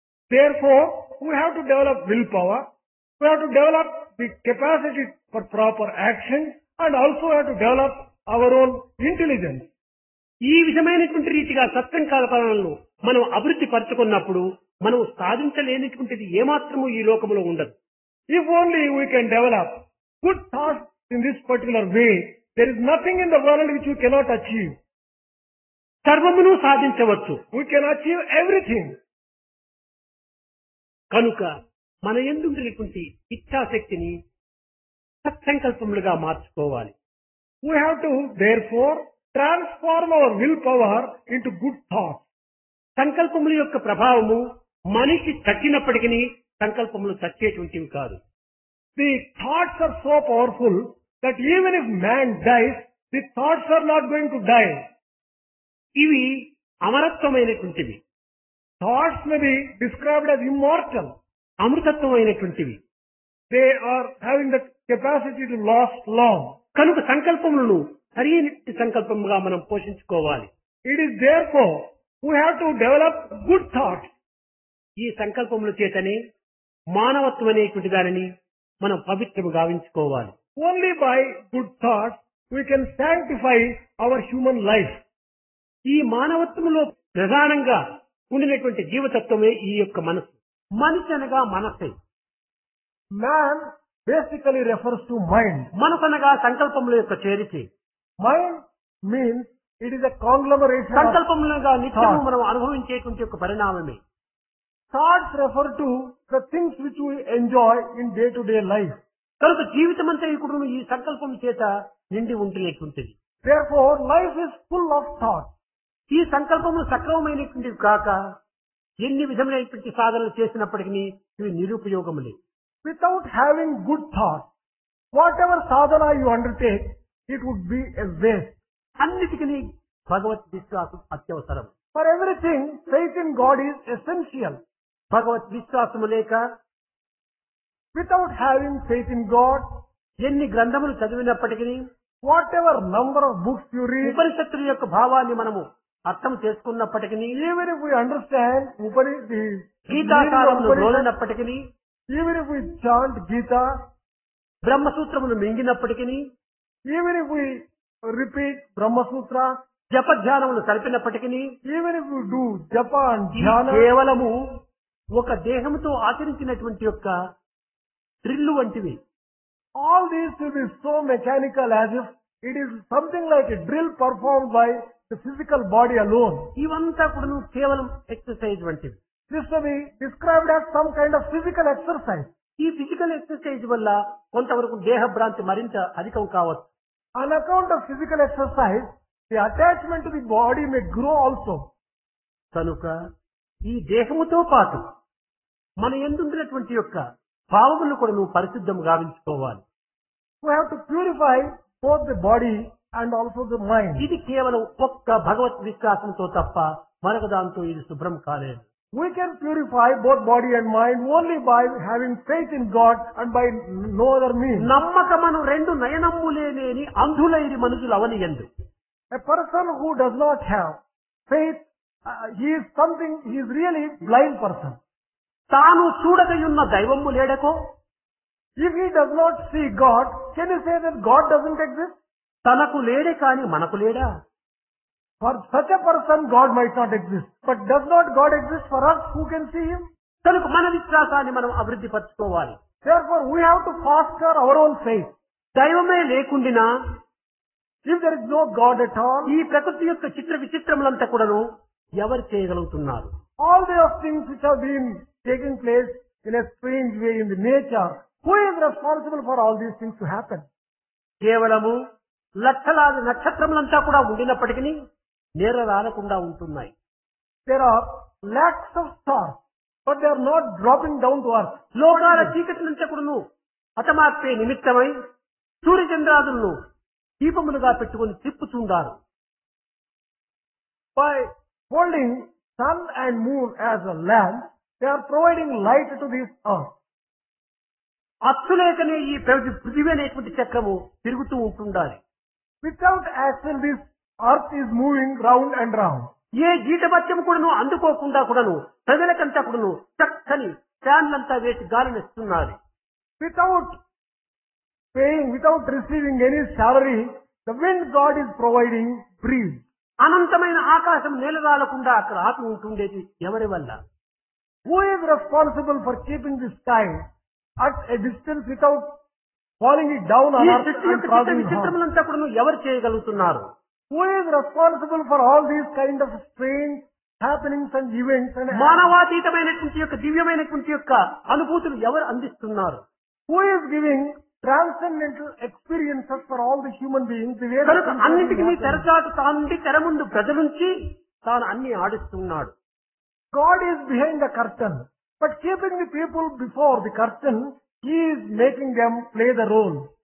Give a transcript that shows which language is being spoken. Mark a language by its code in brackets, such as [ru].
[en] Therefore, we have to develop willpower, we have to develop the capacity for proper action, and also have to develop our own intelligence. [te] ఈ విధమైనటువంటి రీతిగా సత్సంకల్పనలను మనం అభివృద్ధి పరచుకున్నప్పుడు మనం సాధించలేనిటువంటిది ఏమాత్రము ఈ లోకములో ఉండదు. [en] If only we can develop good thoughts in this particular way, there is nothing in the world which we cannot achieve. [te] సర్వమును సాధించవచ్చు. [en] We can achieve everything. [te] కనుక మన యందు ఉండేటువంటి ఇచ్ఛాశక్తిని సత్సంకల్పములుగా మార్చుకోవాలి. [en] We have to, therefore, transform our willpower into good thoughts. [te] సంకల్పముల యొక్క ప్రభావము మనిషి తగ్గినప్పటికీ సంకల్పములు చచ్చేటువంటివి కాదు. [en] The thoughts are so powerful that even if man dies, the thoughts are not going to die. [te] ఇవి అమరత్వమైనటువంటివి, [en] Thoughts may be described as immortal. [te] అమృతత్వమైనటువంటివి. [en] They are having the capacity to last long. [te] కనుక సంకల్పములను సరైన సంకల్పముగా మనం పోషించుకోవాలి. [en] It is therefore we have to develop good thoughts. [te] ఈ సంకల్పముల చేతనే మానవత్వం అనేటువంటి దానిని మనం పవిత్రము గావించుకోవాలి. [en] Only by good thoughts we can sanctify our human life. [te] ఈ మానవత్వములో ప్రధానంగా ఉండినటువంటి జీవతత్వమే ఈ యొక్క మనసు. మనిషి అనగా మనసే. [en] Man basically refers to mind. [te] మనసు అనగా సంకల్పముల యొక్క చేరికే. [en] Mind means it is a conglomeration of [te] సంకల్పములుగా నిత్యము [en] thoughts. [te] మనం అనుభవించేటువంటి ఒక పరిణామమే. [en] Thoughts refer to the things which we enjoy in day-to-day life. [te] కనుక జీవితం అంతా ఇప్పుడు ఈ సంకల్పం చేత నిండి ఉంటున్నటువంటిది. [en] Therefore, life is full of thoughts. [te] ఈ సంకల్పములు సక్రమమైనటువంటివి కాక ఎన్ని విధమైనటువంటి సాధనలు చేసినప్పటికీ ఇవి నిరుపయోగములే. [en] Without having good thoughts, whatever sadhana you undertake, it would be a waste. [te] అన్నిటికీ భగవత్ విశ్వాసం అత్యవసరం. [en] For everything, faith in God is essential. [te] భగవత్ విశ్వాసము లేక [en] Without having faith in God, [te] ఎన్ని గ్రంథములు చదివినప్పటికీ [en] whatever number of books you read, [te] ఉపనిషత్తుల యొక్క భావాన్ని మనము అర్థం చేసుకున్నప్పటికీ [en] even if we understand the meaning of [te] గీతాసారమును [en] Upanishad, [te] రోలినప్పటికీ [en] even if we chant Gita, [te] బ్రహ్మసూత్రమును మింగినప్పటికీ [en] even if we repeat Brahma Sutra, [te] జపధ్యానములు సరిపినప్పటికీ [en] even if you do japa and [te] ఈ [en] dhyana, [te] కేవలము ఒక దేహంతో ఆచరించినటువంటి యొక్క డ్రిల్లు వంటివి. [en] all these will be so mechanical as if it is something like a drill performed by the physical body alone. [te] ఇవంతా కూడా కేవలం exercise వంటివి. [en] This will be described as some kind of physical exercise. [te] ఈ [en] physical exercise [te] వల్ల కొంతవరకు దేహ భ్రాంతి మరింత అధికం కావచ్చు. [en] On account of physical exercise, the attachment to the body may grow also. [te] కనుక ఈ దేహముతో పాటు మన ఎందున్నటువంటి యొక్క భావములు కూడా నువ్వు పరిశుద్ధం గావించుకోవాలి. [en] We have to purify both the body and also the mind. [te] ఇది కేవలం ఒక్క భగవత్ విశ్వాసంతో తప్ప మరొక దాంతో ఇది శుభ్రం కాలేదు. [en] We can purify both body and mind only by having faith in God and by no other means. [te] నమ్మకమను రెండు నయనమ్ములేని అంధులైరి మనుషులు అవనియందు. [en] A person who does not have faith, he is really blind person. [te] తాను చూడగయున్న దైవము లేడకో, [en] If he does not see God, can you say that God doesn't exist? [te] తనకు లేడే కాని మనకు లేడా? [en] For such a person, God might not exist. But does not God exist for us who can see him? [te] కనుక మన విశ్వాసాన్ని మనం అభివృద్ధి పరచుకోవాలి. [en] Therefore, we have to foster our own faith. [te] దైవమే లేకుండినా [en] If there is no God at all, [te] ఈ ప్రకృతి యొక్క చిత్ర విచిత్రములంతా కూడాను ఎవరు చేయగలుగుతున్నారు? [en] all those things which have been taking place in a strange way in the nature, who is responsible for all these things to happen? [te] కేవలము లక్షలాది నక్షత్రములంతా కూడా ఉండినప్పటికీ నేర రాలకుండా ఉంటున్నాయి. [en] There are lakhs of stars, but they are not dropping down to earth. [te] లోకాల చీకటి నుంచి కూడాను హతమార్పే నిమిత్తమై సూర్యచంద్రాదులను దీపములుగా పెట్టుకుని తిప్పుచుండారు. [en] By holding sun and moon as a lamp, they are providing light to this earth. [te] అచ్చులేకనే ఈ పృథివీ అనేటువంటి చక్రము తిరుగుతూ ఉంటుండాలి. [en] Without action, this earth is moving round and round. [te] ఏ జీతభత్యం కూడాను అందుకోకుండా కూడాను ప్రజలకంతా కూడాను చక్కని ఫ్యాన్లంతా వేసి గాలినిస్తున్నారు. [en] Without paying, without receiving any salary, the wind God is providing breeze. [te] అనంతమైన ఆకాశం నేలరాలకుండా అక్కడ ఆపి ఉంటుండేది ఎవరి వల్ల? [en] Who is responsible for keeping the sky at a distance without falling it down on [te] ఈ [en] earth [te] సృష్టి [en] and [te] యొక్క చిత్ర [en] causing harm? [te] విచిత్రములంతా కూడాను ఎవరు చేయగలుగుతున్నారు? [en] Who is responsible for all these kind of strange happenings and events and [te] మానవాతీతమైనటువంటి యొక్క దివ్యమైనటువంటి యొక్క అనుభూతులు ఎవరు అందిస్తున్నారు? [en] who is giving transcendental experiences for all the human beings? The way [te] కనుక [en] that [te] అన్నింటికి [en] happen. [te] తెరచాటు తానుండి తెర ముందు ప్రజలుంచి తాను అన్ని ఆడిస్తున్నాడు. [en] God is behind the curtain, but keeping the people before the curtain, He is making them play the role.